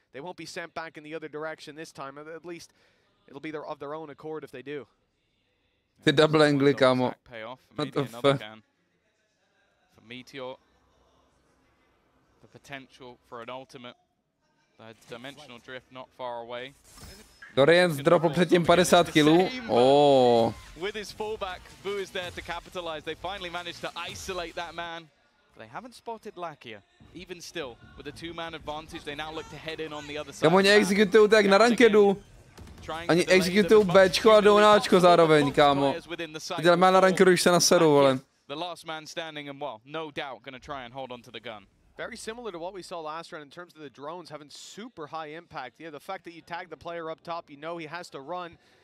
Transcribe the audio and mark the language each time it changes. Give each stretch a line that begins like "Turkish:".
English: They won't be sent back in the other direction this time. At least it'll be of their own accord if they do.
Czech: Ty double angly, kámo.
English: What the fuck? For Meteor, the potential for an ultimate. The dimensional drift not far away.
Czech: Dorian dropl předtím 50 killů. Oh.
English: With his fallback, Boo is there to capitalize. They finally managed to isolate that man. They haven't spotted Lakia. Even still, with a two-man advantage, they now look to head in on the other side.
Czech: Kam oni executují tak na rankedu. Oni executují Bčko a jdou na Ačko zároveň, kámo. Teď má na rankedu, už se naseru, vole.
English: The last man standing and well, no doubt gonna try and hold on to the gun. Very similar to what we saw last round in terms of the drones having super high impact. Yeah, the fact that you tag the player up top, you know he has to run.